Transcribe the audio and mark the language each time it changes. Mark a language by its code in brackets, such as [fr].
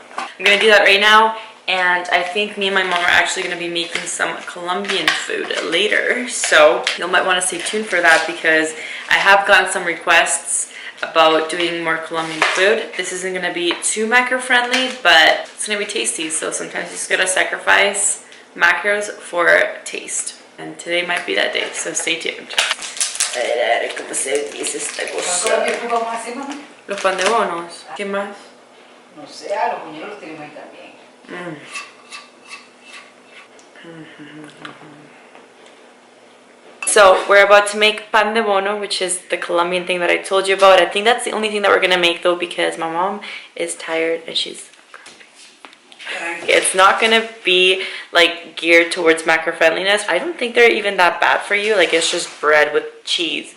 [en] I'm gonna do that right now, and I think me and my mom are actually gonna be making some Colombian food later, so you might want to stay tuned for that, because I have gotten some requests about doing more Colombian food. This isn't gonna be too macro friendly, but it's gonna be tasty, so sometimes you just gotta sacrifice macros for taste, and today might be that day, so stay tuned. [es] A ver cómo se dice esta cosa. Los pandebonos. ¿Qué más? No sé, a los puñeros los tenemos ahí también. [en] So we're about to make pandebono, which is the Colombian thing that I told you about. I think that's the only thing that we're gonna make though, because my mom is tired and she's grumpy. It's not gonna be like geared towards macro friendliness. I don't think they're even that bad for you. Like, it's just bread with cheese.